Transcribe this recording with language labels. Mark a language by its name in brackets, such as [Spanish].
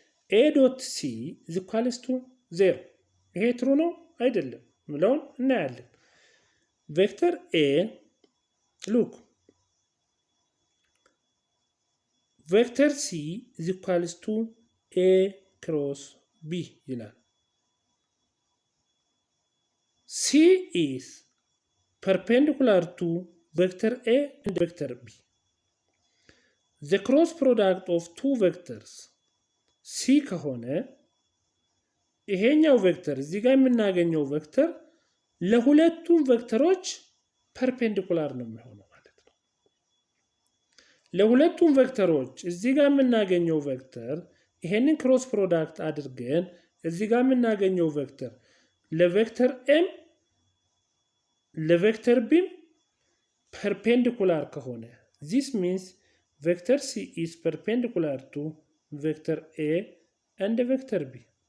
[English] A dot C is equals to 0. [Amharic] ይሄ true ነው አይደለም ምለውን እናያለን። [English] Vector A, look, vector C is equals to A cross B [Amharic] ይላል። [English] C is perpendicular to vector A and vector B. The cross product of two vectors C [Amharic] ከሆነ ይሄኛው ቬክተር እዚህ ጋር የምናገኘው ቬክተር ለሁለቱም ቬክተሮች ፐርፔንዲኩላር ነው የሚሆነው ማለት ነው። ለሁለቱም ቬክተሮች እዚህ ጋር የምናገኘው ቬክተር ይሄንን ክሮስ ፕሮዳክት አድርገን እዚህ ጋር የምናገኘው ቬክተር ለቬክተር m ለቬክተር b perpendicular ከሆነ [English] this means vector c is perpendicular to vector a and vector b.